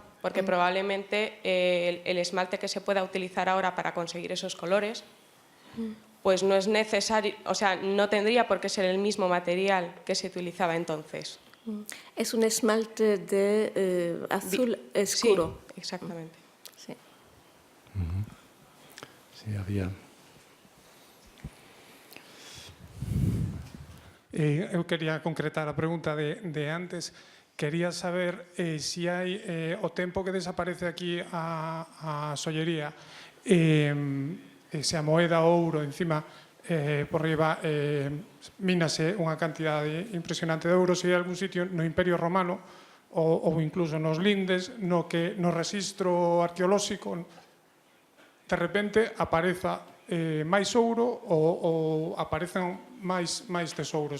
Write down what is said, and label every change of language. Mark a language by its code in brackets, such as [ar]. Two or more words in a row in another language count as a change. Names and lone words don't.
[es] Porque probablemente el esmalte que se pueda utilizar ahora para conseguir esos colores, pues no es necesario, o sea, no tendría por qué ser el mismo material que se utilizaba entonces. Es un esmalte de azul oscuro. Sí, exactamente. Sí. Sí, había. [gl] Eu quería concretar a pregunta de antes. Quería saber si hai o tempo que desaparece aquí a sollería, se a moeda ouro encima por riba mínase unha cantidade impresionante de euros, se hai algún sitio no Imperio Romano ou incluso nos lindes no que no rexistro arqueolóxico de repente apareza máis ouro ou aparecen máis tesouros.